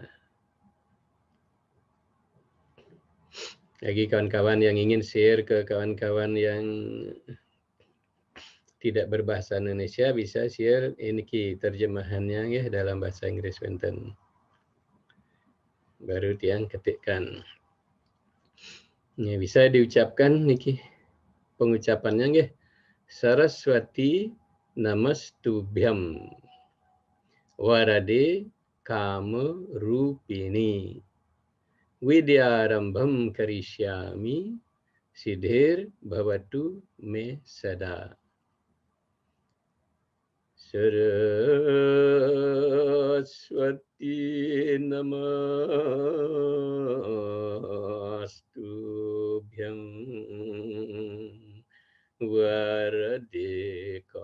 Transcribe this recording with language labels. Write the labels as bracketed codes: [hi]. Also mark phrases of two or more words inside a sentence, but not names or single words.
[id] Bagi kawan-kawan yang ingin share ke kawan-kawan yang tidak berbahasa Indonesia, bisa share ini terjemahannya ya dalam bahasa Inggris wonten. Baru tiang ketikkan. Ini bisa diucapkan niki pengucapannya nggih. [sa] Saraswati Namastubhyam Warade Kama Rupini Widyarambham Karishyami Siddhir Bhavatu Me Sada. Saraswati Namastubhyam Warade